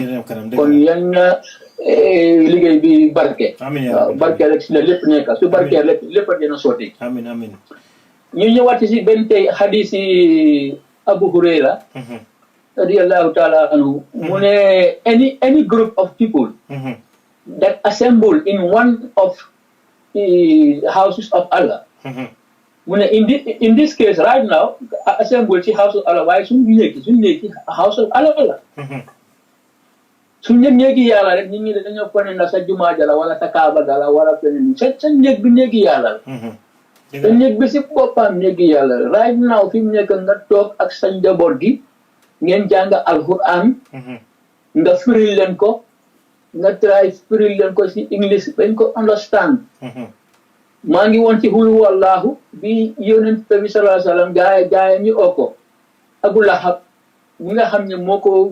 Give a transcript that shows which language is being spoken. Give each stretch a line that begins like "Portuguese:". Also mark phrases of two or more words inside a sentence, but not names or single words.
Wolof: kon yan na liggéey bi barke. amiin waaw barke rek si la lépp nekk su barke rek lépp a dina sotti. amiin. ñu ñëwaat si benn tey hadisi Abu Hurayra.
Arabic: رضي الله تعالى عنه
Wolof: mu ne
English: any group of people that assemble in one of the houses of Allah
Wolof: mu ne
English: in this case right now assemble
Wolof: ci
English: house of Allah
Wolof: waaye suñu nekk
English: house of Allah
Wolof: la suñu néegi yàlla rek nit ñi dañoo fone na sa jumaa jala wala sa kaaba gala wala feneen sa néeg bi néegi yàlla la sa néeg bi si boppam néegi yàlla la
English: right now
Wolof: fi mu nekk nga toog ak sa njaboot gi ngeen jàng alquran nga firil leen ko nga try firil leen ko si English bañ ko understand maa ngi woon ci
Arabic: قل هو الله
Wolof: bi yonent bi
Arabic: صلى الله عليه وسلم
Wolof: gaaya ñu oko Abu Lahab mi nga xam ne moo ko